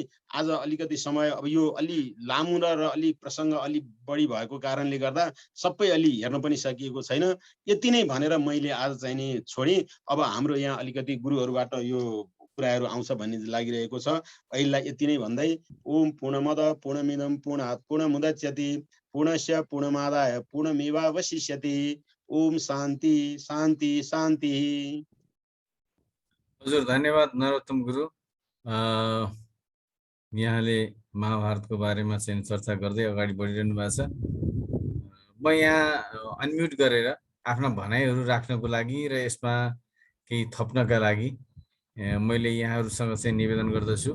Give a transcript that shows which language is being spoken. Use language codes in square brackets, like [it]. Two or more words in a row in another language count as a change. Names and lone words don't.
[ne] आज अलिकति समय अब यो अलि लामो र अलि प्रसङ्ग अलि बढी भएको कारणले गर्दा सबै अलि हेर्न पनि सकिएको छैन। यति नै भनेर मैले आज चाहिँ नि छोडेँ। अब हाम्रो यहाँ अलिकति गुरुहरूबाट यो कुराहरू आउँछ भन्ने लागिरहेको छ। अहिलेलाई यति नै भन्दै [sa] ओम पूर्णमद पूर्णमिदं पूर्णात् पूर्णमुदच्यते पूर्णस्य पूर्णमादाय पूर्णमेवावशिष्यते। ओम शान्ति शान्ति शान्ति। [ne] हजुर धन्यवाद नरोत्तम गुरु। यहाँले महाभारतको बारेमा चाहिँ चर्चा गर्दै अगाडि बढिरहनु भएको छ। म यहाँ अनम्युट गरेर आफ्ना भनाइहरू राख्नको लागि र यसमा केही थप्नका लागि मैले यहाँहरूसँग चाहिँ निवेदन गर्दछु।